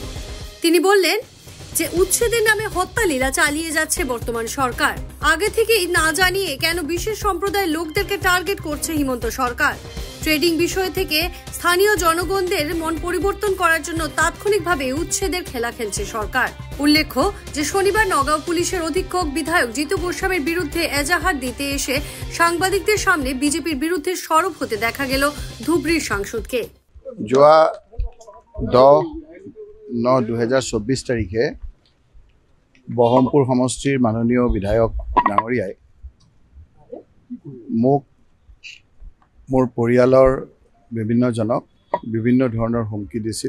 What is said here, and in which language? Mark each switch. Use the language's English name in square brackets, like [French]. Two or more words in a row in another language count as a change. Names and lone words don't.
[Bangla] তিনি বললেন যে উচ্ছেদের নামে হত্যা লীলা চালিয়ে যাচ্ছে বর্তমান সরকার। আগে থেকেই না জানিয়ে কেন বিশেষ সম্প্রদায়ের লোকদেরকে টার্গেট করছে হিমন্ত সরকার। ট্রেডিং বিষয় থেকে স্থানীয় জনগণদের মন পরিবর্তন করার জন্য তাৎক্ষণিকভাবে উচ্ছেদের খেলা খেলছে সরকার। উল্লেখ্য যে শনিবার নগাঁও পুলিশের অধীক্ষক বিধায়ক জিতু গোস্বামীর বিরুদ্ধে এজাহার দিতে এসে সাংবাদিকদের সামনে বিজেপির বিরুদ্ধে সরব হতে দেখা গেল ধুবড়ীর সাংসদকে। [Assamese] যোৱা 10/9/2024 তাৰিখে বহমপুৰ সমষ্টিৰ মাননীয় বিধায়ক ডাঙৰীয়াই মোক মোৰ পৰিয়ালৰ বিভিন্নজনক বিভিন্ন ধৰণৰ হুমকি দিছিল।